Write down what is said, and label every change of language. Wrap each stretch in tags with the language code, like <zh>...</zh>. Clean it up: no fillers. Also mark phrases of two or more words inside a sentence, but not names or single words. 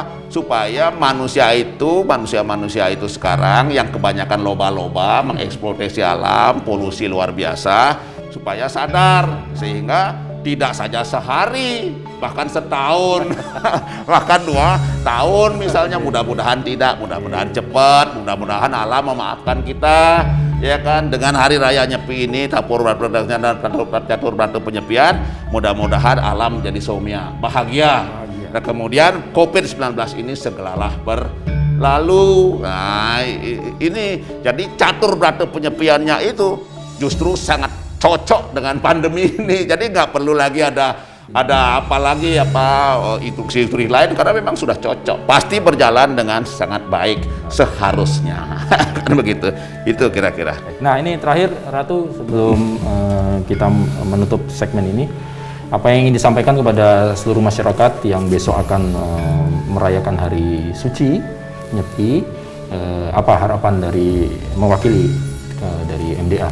<id>Supaya manusia itu sekarang yang kebanyakan loba-loba mengeksploitasi alam, polusi luar biasa, supaya sadar sehingga tidak saja sehari, bahkan setahun, bahkan 2 tahun misalnya, mudah-mudahan tidak, mudah-mudahan cepat, mudah-mudahan alam memaafkan kita, ya kan, dengan hari raya Nyepi ini, catur berata penyepian, mudah-mudahan alam jadi soumya, bahagia. Dan kemudian COVID-19 ini segeralah berlalu. Nah, ini jadi catur berata penyepiannya itu justru sangat cocok dengan pandemi ini. Jadi nggak perlu lagi ada apalagi instruksi lain, karena memang sudah cocok. Pasti berjalan dengan sangat baik seharusnya. Kan begitu. Itu kira-kira. Nah, ini terakhir Ratu, sebelum kita menutup segmen ini, apa yang ingin disampaikan kepada seluruh masyarakat yang besok akan merayakan hari suci Nyepi, apa harapan dari mewakili dari MDA?</id>